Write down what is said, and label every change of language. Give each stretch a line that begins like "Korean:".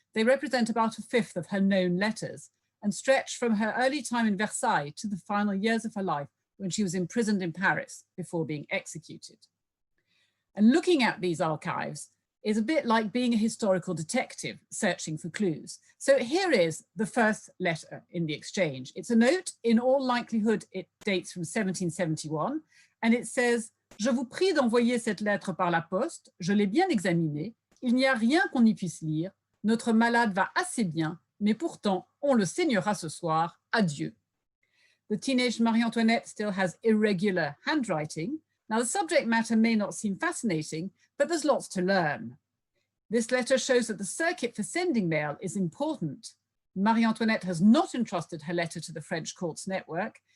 English: They represent about a fifth of her known letters and stretch from her early time in Versailles to the final years of her life when she was imprisoned in Paris before being executed. And looking at these archives is a bit like being a historical detective searching for clues. So here is the first letter in the exchange. It's a note. In all likelihood, it dates from 1771, and it says,
French: "Je vous prie d'envoyer cette lettre par la poste. Je l'ai bien examinée. Il n'y a rien qu'on y puisse lire. Notre malade va assez bien, mais pourtant, on le saignera ce soir. Adieu."
English: The teenage Marie-Antoinette still has irregular handwriting. Now, the subject matter may not seem fascinating, but there's lots to learn. This letter shows that the circuit for sending mail is important. Marie-Antoinette has not entrusted her letter to the French court's network.